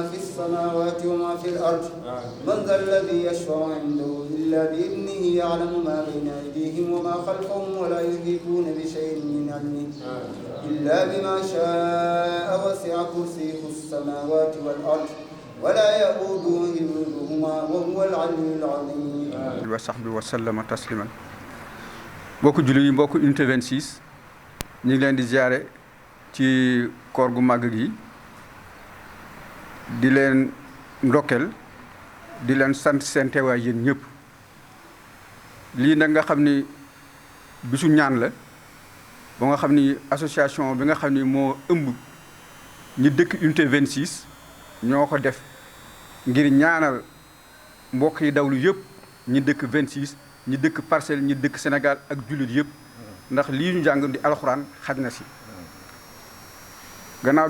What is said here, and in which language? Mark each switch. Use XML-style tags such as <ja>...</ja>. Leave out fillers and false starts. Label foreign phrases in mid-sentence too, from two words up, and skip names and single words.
<ar>في السماوات وما في الأرض من ذا الذي يشفع عنده إلا بإذنه يعلم ما بين أيديهم وما خلفهم ولا يحيطون بشيء من علمه إلا بما شاء وسع كرسيه السماوات والأرض ولا يؤوده حفظهما وهو العلي العظيم وصحبه وسلم تسليما</ar> <wo>mbokku jullit yi mbokku unité 26 ñu ngi leen di ziare ci koor gu màgg gi di leen ndokkeel di leen sant seen teewaay yéen ñëpp lii nag nga xam ni bisu ñaan la ba nga xam ni association bi nga xam ni moo ëmb ñi dëkk unité 26 ñoo ko def ngir ñaanal mbokk yi dawlu yëpp ñi dëkk 26 ñi dëkk Parcelles ñi dëkk Sénégal ak jullit yëpp ndax lii ñu jàng di alxuraan xaj na si gannaaw bi</wo>